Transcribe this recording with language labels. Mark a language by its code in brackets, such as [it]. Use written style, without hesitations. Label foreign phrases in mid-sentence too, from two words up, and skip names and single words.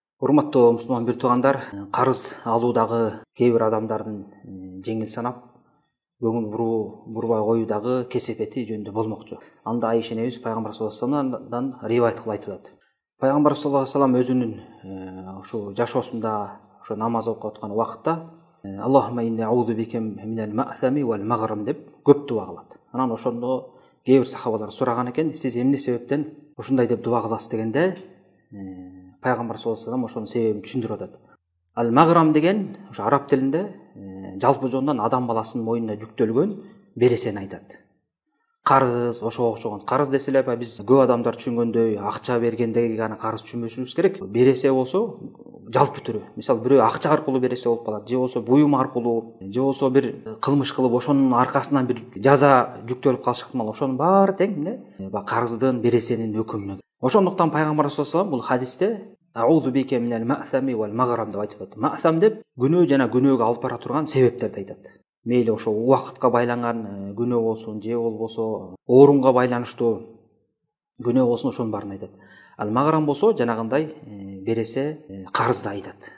[ky] Урматтуу мусулман бир туугандар, карыз алуудагы кээ бир адамдардын жеңил санап, көңүл бурбай коюудагы кесепети жөнүндө болмокчу. Анда Айша энебиз пайгамбар [ar] صلى الله عليه وسلم [ky] ривайет кылып айтып атат. Пайгамбар [ar] صلى الله عليه وسلم [ky] өзүнүн ушу жашоосунда ушу намаз окуп аткан убакытта [ar] اللهم إني أعوذ بك من المأثم والمغرم [ky] деп көп дуа кылат. Анан ошондо кээ бир сахабалар сураган экен, сиз эмне себептен ушундай деп дуа кыласыз дегенде, Пайгамбар [ar] صلى الله عليه وسلم [ky] ошонун себебин түшүндүрүп атат. Ал-маграм деген ушу араб тилинде жалпы жонунан адам баласынын мойнуна жүктөлгөн бересени айтат. Карыз, ошого окшогон карыз десе эле биз көп адамдар түшүнгөндөй акча бергендеги гана карыз түшүнбөшүбүз керек. Бересе болсо жалпы түрү. Мисалы бирөө акча аркылуу бересе болуп калат, же болсо буюм аркылуу, же болсо бир кылмыш кылып ошонун аркасынан бир жаза жүктөлүп калышы ыктымал. Ошонун баары тең эмне? Карыздын, бересенин өкүмүнө. Ошондуктан Пайгамбар [ar] صلى الله عليه وسلم [ky] бул хадисте [ar] أعوذ بك من المأثم والمغرم [ky] деп айтып атат. Ма'сам деп күнөө жана күнөөгө алып бара турган себептерди айтат. Мейли ошо убакытка байланган күнөө болсун, же болбосо орунга байланыштуу күнөө болсун, ошонун баарын айтат. Ал-маграм болсо жанагындай бересе карызды айтат.